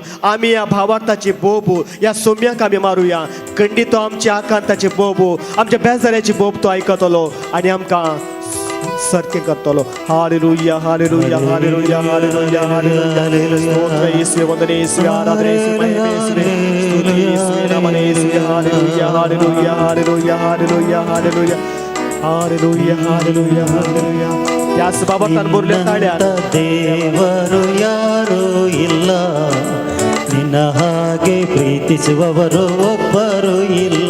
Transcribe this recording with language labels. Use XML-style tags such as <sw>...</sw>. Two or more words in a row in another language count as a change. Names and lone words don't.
<kok>आमी ह्या भावार्थाची बोब ह्या सोम्याक आमी मारुया. खंडीत तो आमची आकांताची बोब, आमच्या बेजाऱ्याची बोब तो आयकतलो आनी आमकां सारकें करतलो. हालेलुया हालेलुया हालेलुया हालेलुया हालेलुया. स्तोत्र येशुवे, वंदने येशुवे, आराधना येशुवे, महिमा येशुवे.</kok> <kn>ಯೇಸುವೆ ನಮನೇ ಯೇಸುವೆ ಹಾಲೆಲೂಯಾ ಹಾಲೆಲೂಯಾ ಹಾಲೆಲೂಯಾ ಹಾಲೆಲೂಯಾ ಹಾಲೆಲೂಯಾ ಹಾಲೆಲೂಯಾ ಹಾಲೆಲೂಯಾ ಹಾಲೆಲೂಯಾ ಯಾಸ್ ಬಾಬಾ ತಾನು ಬೋರ್ಲೆ ತಾಳ್ಯ ದೇವರು ಯಾರೂ ಇಲ್ಲ, ನಿನ್ನ ಹಾಗೆ ಪ್ರೀತಿಸುವವರು ಒಬ್ಬರು ಇಲ್ಲ.</kn>